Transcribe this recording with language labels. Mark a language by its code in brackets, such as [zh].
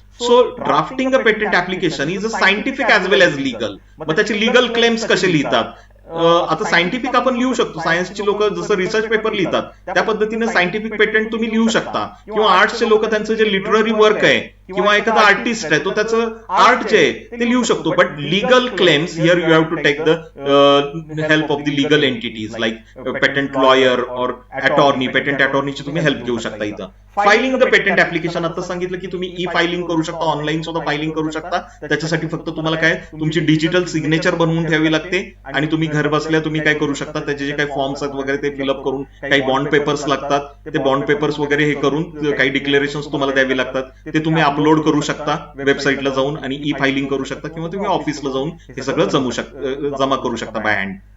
[en] So drafting a patent application is a scientific as well as legal. [mr] मग त्याचे legal claims कसे लिहितात. आता सायंटिफिक आपण लिहू शकतो. सायन्सची लोक जसं रिसर्च पेपर लिहितात त्या पद्धतीने सायंटिफिक पेटंट तुम्ही लिहू शकता. किंवा आर्ट्सचे लोक त्यांचं जे लिटररी वर्क आहे किंवा एखादा आर्टिस्ट आहे तो त्याचं आर्ट जे आहे ते लिहू शकतो. [en] But legal claims here you have to take the help of the legal entities like patent lawyer और attorney. [mr] पेटंट अटॉर्नीची तुम्ही हेल्प घेऊ शकता. इथं [en] filing the patent application [mr] आता सांगितलं की तुम्ही ई फायलिंग करू शकता, ऑनलाईन सुद्धा फायलिंग करू शकता. त्याच्यासाठी फक्त तुम्हाला काय तुमची डिजिटल सिग्नेचर बनवून ठेवावी लागते आणि तुम्ही घर बसल्या तुम्ही काय करू शकता, त्याचे जे काही फॉर्म्स आहेत वगैरे ते फिलअप करून, काही बॉन्ड पेपर्स लागतात ते बॉन्ड पेपर्स वगैरे हे करून काही डिक्लेरेशन तुम्हाला द्यावी लागतात ते तुम्ही अपलोड करू शकता वेबसाईटला जाऊन आणि ई फायलिंग करू शकता किंवा तुम्ही ऑफिसला जाऊन हे सगळं जमा करू शकता बाय हँड.